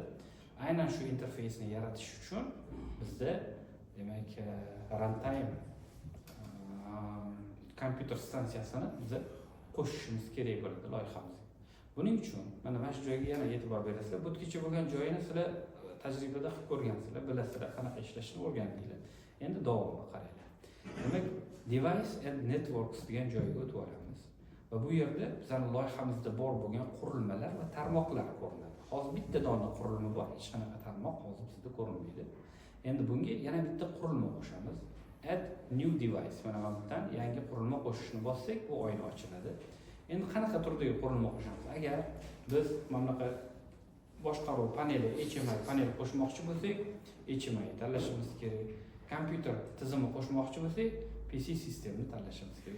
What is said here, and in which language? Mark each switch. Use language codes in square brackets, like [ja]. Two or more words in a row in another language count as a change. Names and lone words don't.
[uz] Aynan shu interfeysni yaratish uchun bizda demak runtime kompyuter stansiyasini biz qo'shishimiz kerak bo'ladi loyihamizga. Buning uchun mana shu joyga yana e'tibor berasizlar. Bu yergacha bo'lgan joyini sizlar tajribada qilib ko'rgansizlar, bilasizlar qanaqa ishlashni o'rgandinglar. Endi davomini qaranglar. Demak, [en] device and networks [uz] degan joyga o'tib olamiz. Va bu yerda bizning loyihamizda bor bo'lgan qurilmalar va tarmoqlar ko'rinadi. Hozir bitta dona qurilma bor, hech qanaqa tarmoq hozir bizda ko'rinmaydi. Endi bunga yana bitta qurilma qo'shamiz. [en] Add new device. [uz] Mana bu yerdan yangi qurilma qo'shishni bossak, bu oyna ochiladi. Endi qanaqa turdagi qurilma qo'shamiz? Agar biz mana bunaqa boshqaruv paneli, HMI panel qo'shmoqchi bo'lsak, HMI tanlashimiz kerak. Kompyuter tizimi qo'shmoqchi bo'lsak, PC sistemni tanlashimiz kerak.